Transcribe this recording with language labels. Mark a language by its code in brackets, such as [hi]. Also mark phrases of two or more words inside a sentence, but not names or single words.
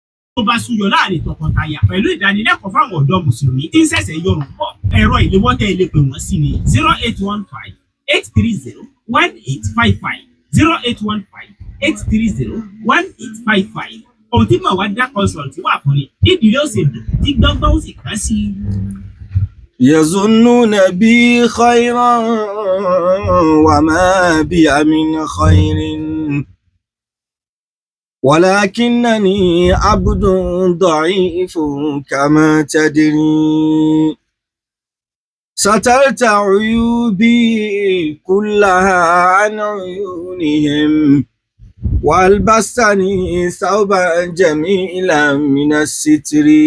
[yo] tó bá súyọ láàrin tọkọtaya pẹ̀lú ìdánilẹ́kọ̀ọ́ fáwọn ọ̀dọ́ mùsùlùmí tí ń ṣẹ̀ṣẹ̀ yọrùn bọ̀. Ẹ̀rọ ìléwọ́ tẹ́ ilé pè wọ́n sí ni 0815-830-1855 0815-830-1855. Ohun tí Mawada Consult wà fún ni nídìí ó ṣe dùn tí gbọ́ngbọ́n ó sì kàn sí i. [ar] يظنون بي خيرا وما بي من خير ولكنني عبد ضعيف كما تدري سترت عيوبي كلها عن عيونهم وألبستني ثوبا جميلا من الستر